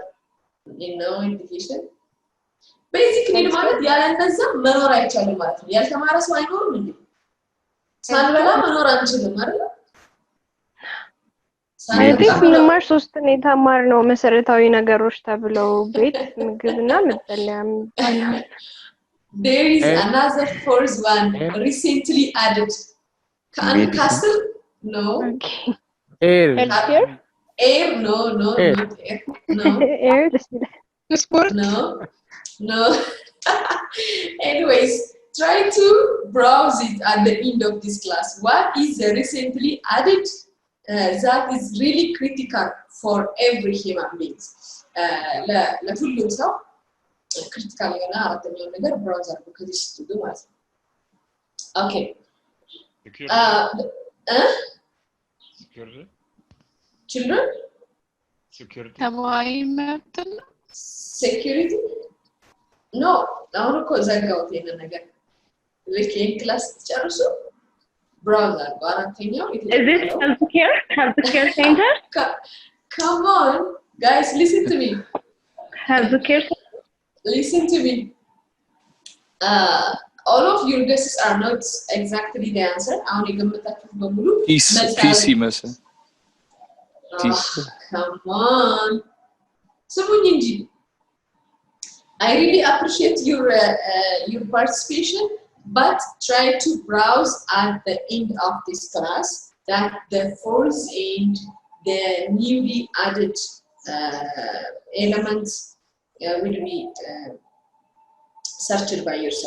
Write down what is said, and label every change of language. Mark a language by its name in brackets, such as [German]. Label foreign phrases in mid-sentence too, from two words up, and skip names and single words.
[English] education basic need [Amharic] ማለት ያለ እንደዛ መኖር አይቻልም ማለት ነው። ያልተማረ ሰው አይኖርም እንዴ? ሳንበላ መኖር አንችልም አይደል? ቤት ምንማር ሶስት ነው የተማርነው መሰረታዊ ነገሮች ተብለው ቤት ምግብና መጠለያ የሚባለው። [English] There is another fourth one recently added. Castle? No. Okay. Air. Air? No, not air. No. Air? Sport? No. Anyways, try to browse it at the end of this class. What is the recently added that is really critical for every human being? [Amharic] ለሁሉም ሰው critical የሆነ አራተኛው ነገር browse አድርጉ ከዚህ ስትዱ ማለት ነው። Okay. [English] Children? Security. Security? No, [Amharic] አሁን እኮ ዘጋሁት ይሄንን ነገር። ልክ ይሄን ክላስ ጨርሱ browse አድርጉ። አራተኛው [English] Is it healthcare center? Come on, guys, listen to me. Healthcare center? Listen to me. All of your guesses are not exactly the answer. [Amharic] አሁን የገመታችሁት በሙሉ ፒሲ መስል [English] come on. [Amharic] ስሙኝ እንጂ [English] I really appreciate your participation, but try to browse at the end of this class that the fourth and the newly added elements will be searched by yourself.